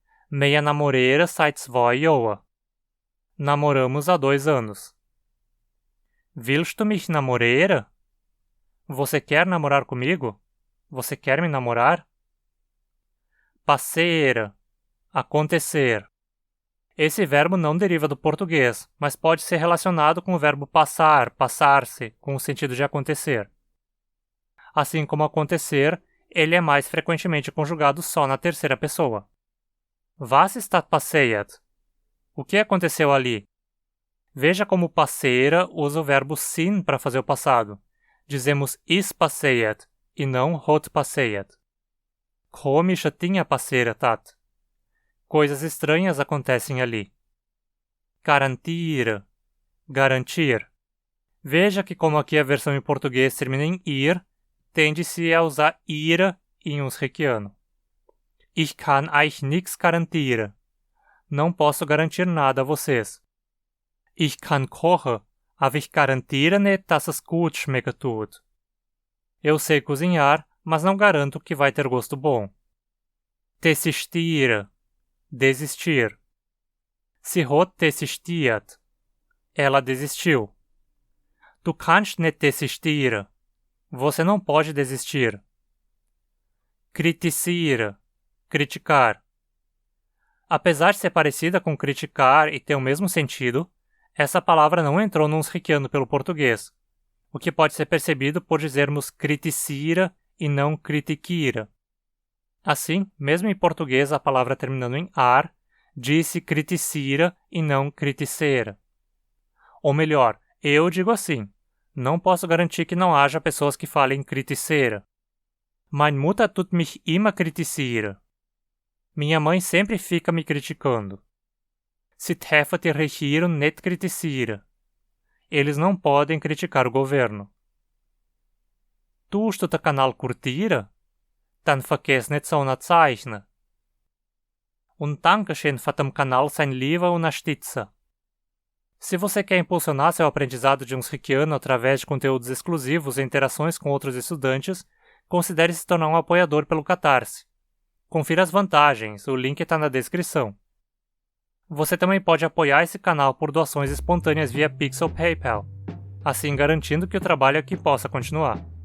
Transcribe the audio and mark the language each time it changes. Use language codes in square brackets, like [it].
[hrx] Minha namorera seit 2 jaar. [pt] Namoramos há 2 anos. [hrx] Willst du mich namoreren? [pt] Você quer namorar comigo? Você quer me namorar? Passeren, acontecer. Esse verbo não deriva do português, mas pode ser relacionado com o verbo passar, passar-se, com o sentido de acontecer. Assim como acontecer, ele é mais frequentemente conjugado só na terceira pessoa. [hrx] Was ist passiert? [pt] O que aconteceu ali? Veja como passera usa o verbo sind para fazer o passado. Dizemos [hrx] is passiert [pt] e não [hrx] hat passiert. Komische Dinge passiert hat. [pt] Coisas estranhas acontecem ali. Garantir, garantir. Veja que como aqui a versão em português termina em ir, tende-se a usar ira em uns requiano. [hrx] Ich kann euch nichts garantieren. [pt] Não posso garantir nada a vocês. [hrx] Ich kann kochen, aber ich garantiere nicht, dass es gut schmecken tut. [pt] Eu sei cozinhar, mas não garanto que vai ter gosto bom. Desistir, desistir. [hrx] Sie hat desistiert. [pt] Ela desistiu. [hrx] Du kannst nicht desistieren. [pt] Você não pode desistir. Kritisieren, criticar. Apesar de ser parecida com criticar e ter o mesmo sentido, essa palavra não entrou num riquiano pelo português, o que pode ser percebido por dizermos kritisira e não kritikira. Assim, mesmo em português a palavra terminando em ar, diz-se kritisira e não kritisera. Ou melhor, eu digo assim, não posso garantir que não haja pessoas que falem kritisera. [hrx] Meine Mutter tut mich immer kritisieren. [pt] Minha mãe sempre fica me criticando. [hrx] Sie dürfen die Regierung nicht kritisieren. [pt] Eles não podem criticar o governo. [hrx] Tust du den Kanal curtieren? Dann vergiss nicht so nachzeichnen. Und Dankeschön für den Kanal sein Liebe Unterstützer. [pt] Se você quer impulsionar seu aprendizado de Unsriquiano através de conteúdos exclusivos e interações com outros estudantes, considere se tornar um apoiador pelo Catarse. Confira as vantagens, o link está na descrição. Você também pode apoiar esse canal por doações espontâneas via Pix ou PayPal, assim garantindo que o trabalho aqui possa continuar.